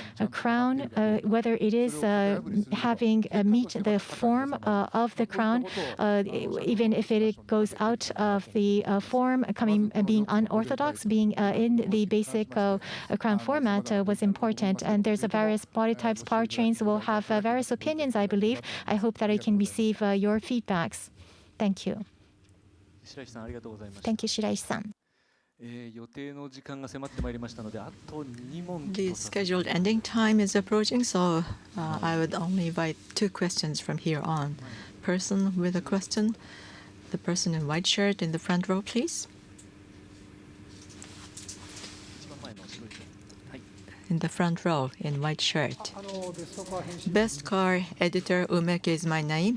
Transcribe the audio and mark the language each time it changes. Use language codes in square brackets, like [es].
[en] A crown, whether it is having meet the form of the crown, even if it goes out of the form, being unorthodox, being in the basic crown format was important. And there's a various body types, powertrains will have various opinions, I believe. I hope that I can receive your feedbacks. Thank you. [ja] 白石さんありがとうございました。 [en] Thank you, Shiraishi-san. [ja] 予定の時間が迫ってまいりましたので、あと2問 [en] The scheduled ending time is approaching, so I would only invite 2 questions from here on. Person with a question, the person in white shirt in the front row, please. [ja] 一番前の白い人。はい。 [en] In the front row in white shirt. Best Car Editor Umeke is my name.